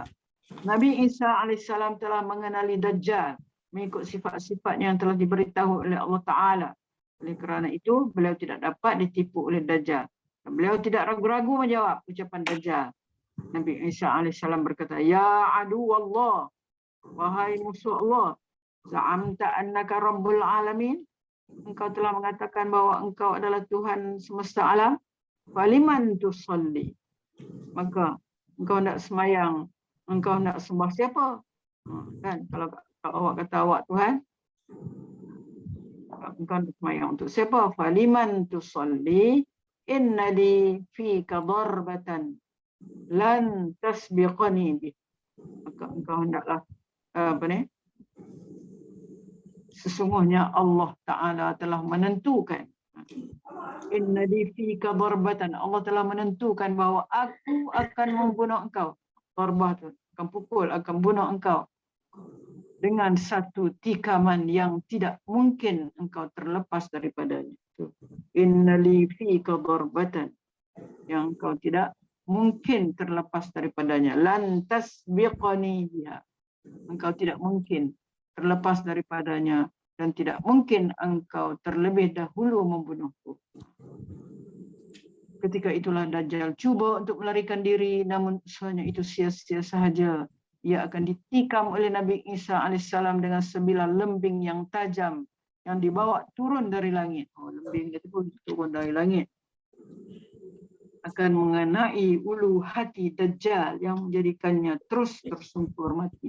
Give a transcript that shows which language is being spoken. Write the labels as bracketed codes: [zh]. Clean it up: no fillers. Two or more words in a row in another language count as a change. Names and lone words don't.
[ms] Nabi Isa alaihissalam telah mengenali Dajjal mengikut sifat-sifatnya yang telah diberitahu oleh Allah Ta'ala. Oleh kerana itu, beliau tidak dapat ditipu oleh Dajjal. Dan beliau tidak ragu-ragu menjawab ucapan Dajjal. Nabi Isa alaihissalam berkata, [ar] يا عدو الله, [ms] wahai musuh Allah, [ar] زعمت أنك رب العالمين, [ms] engkau telah mengatakan bahawa engkau adalah Tuhan semesta alam, [ar] فلمن تصلي, [ms] maka engkau nak semayang, engkau nak sembah siapa? Kan, kalau awak kata awak Tuhan, engkau nak semayang untuk siapa? [ar] فلمن تصلي إن لي فيك ضربة لن تسبقني به. [ms] Maka engkau hendaklah sesungguhnya Allah Ta'ala telah menentukan, [ar] إن لي فيك ضربة, [ms] Allah telah menentukan bahawa aku akan membunuh engkau. Darbah tu akan pukul, akan bunuh engkau dengan satu tikaman yang tidak mungkin engkau terlepas daripadanya. [ar] إن لي فيك ضربة, [ms] yang engkau tidak mungkin terlepas daripadanya. [ar] لن تسبقني بها, [ms] engkau tidak mungkin terlepas daripadanya dan tidak mungkin engkau terlebih dahulu membunuhku. Ketika itulah Dajjal cuba untuk melarikan diri, namun usahanya itu sia-sia sahaja. Ia akan ditikam oleh Nabi Isa alaihissalam dengan 9 lembing yang tajam yang dibawa turun dari langit. Oh, lembing itu pun turun dari langit. Akan mengenai ulu hati Dajjal yang menjadikannya terus tersungkur mati.